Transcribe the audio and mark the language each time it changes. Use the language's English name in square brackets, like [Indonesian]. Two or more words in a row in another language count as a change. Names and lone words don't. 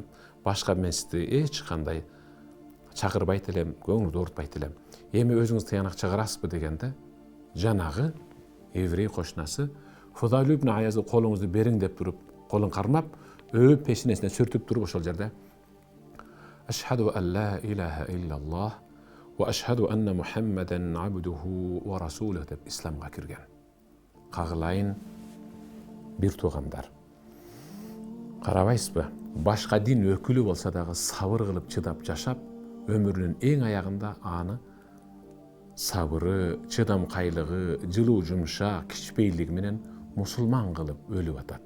[Kyrgyz] Башка мен сизди эч кандай чакырбайт элем, көңүлүңүздү оорутпайт элем. Эми өзүңүз тыянак чыгарасызбы дегенде, жанагы еврей кошунасы Фудайл ибн Айязды колуңузду бериң деп туруп, колун кармап, өп пешинесине сүртүп туруп ошол жерде [Arabic] أشهد أن لا إله إلا الله وأشهد أن محمدا عبده ورسوله [Kyrgyz] деп исламга кирген. Кагылайын бир туугандар. Карабайсызбы? Башка дин өкүлү болсо дагы сабыр кылып чыдап жашап, өмүрүнүн эң аягында аны сабыры, чыдамкайлыгы, жылуу жумшак, кичпейлиги менен мусулман кылып өлүп атат.